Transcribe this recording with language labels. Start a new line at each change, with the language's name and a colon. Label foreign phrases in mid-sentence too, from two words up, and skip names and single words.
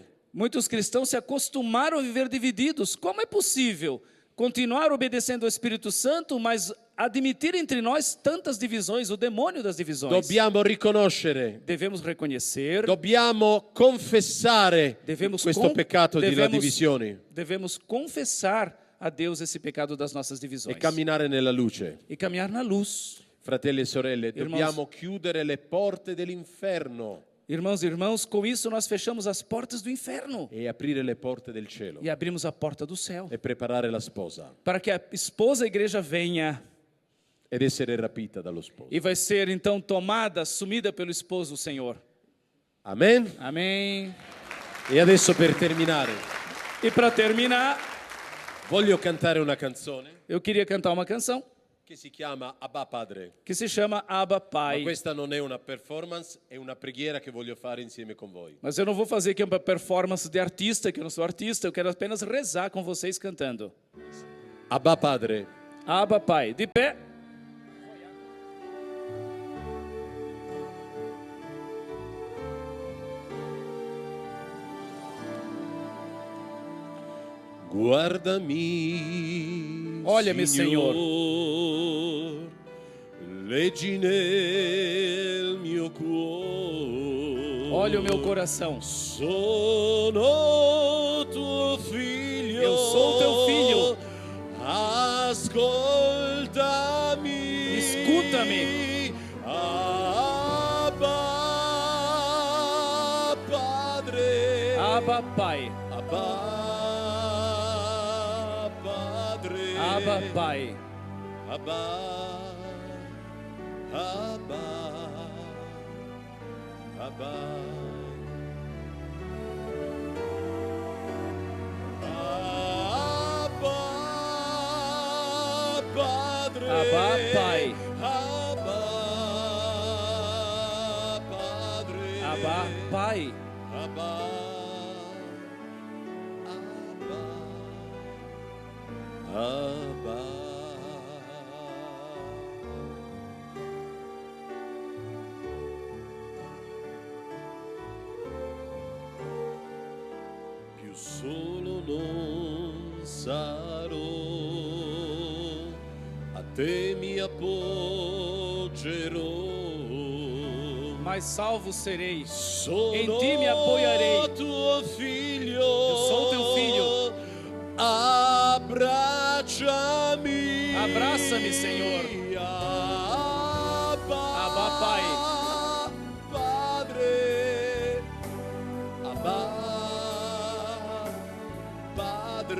Portuguese: Muitos cristãos se acostumaram a viver divididos. Como é possível continuar obedecendo ao Espírito Santo, mas admitir entre nós tantas divisões, o demônio das divisões?
Italian: Dobbiamo riconoscere,
Portuguese: Devemos reconhecer,
Italian: dobbiamo confessare questo peccato della divisione
Portuguese: devemos confessar a Deus esse pecado das nossas e divisões
Italian: camminare nella luce.
Portuguese: e caminhar na luz.
Italian: Fratelli e sorelle,
Portuguese: Irmãos.
Italian: dobbiamo chiudere le porte dell'inferno
Portuguese: Irmãos e irmãos, com isso nós fechamos as portas do inferno
Italian: e aprire le porte del cielo
Portuguese: e abrimos a porta do céu,
Italian: e preparare la sposa
Portuguese: para que a esposa, a igreja, venha
Italian: ed essere rapita dallo sposo.
Portuguese: e vai ser então tomada, assumida pelo esposo, o Senhor.
Italian: Amen?
Portuguese: Amém.
Italian: E adesso per terminare
Portuguese: E para terminar,
Italian: voglio cantare una canzone
Portuguese: eu queria cantar uma canção
Italian: che si chiama Abba Padre.
Portuguese: que se chama Abba
Italian: Ma
Portuguese: Pai.
Italian: questa non è una performance, è una preghiera che voglio fare insieme con voi.
Portuguese: Mas eu não vou fazer aqui uma performance de artista, que eu não sou artista, eu quero apenas rezar com vocês cantando.
Italian: Abba Padre,
Portuguese: Abba Pai. De pé.
Italian: guardami,
Portuguese: Olha-me,
Italian: Signor, leggi nel mio cuore.
Portuguese: Olha o meu coração.
Italian: Sono tuo figlio.
Portuguese: Eu sou teu filho.
Italian: Ascoltami.
Portuguese: Escuta-me.
Italian: Abba Padre.
Portuguese: Abba Pai.
Italian: Abba Padre.
Portuguese: Abba Pai. Abba. Abba.
Italian: Abba. Abba Padre.
Portuguese: Abba Pai.
Italian: Abba Padre.
Portuguese: Abba Pai. Abba. Abba. Abba.
Italian: Più solo non sarò, a te mi appoggerò.
Portuguese: Mas salvo serei.
Italian: Sono
Portuguese: Em ti me apoiarei.
Italian: tuo figlio.
Portuguese: Eu sou teu filho.
Italian: Abbracciami.
Portuguese: Abraça-me, Senhor. Abba, Abba Pai.
Italian: Padre. Abba Padre.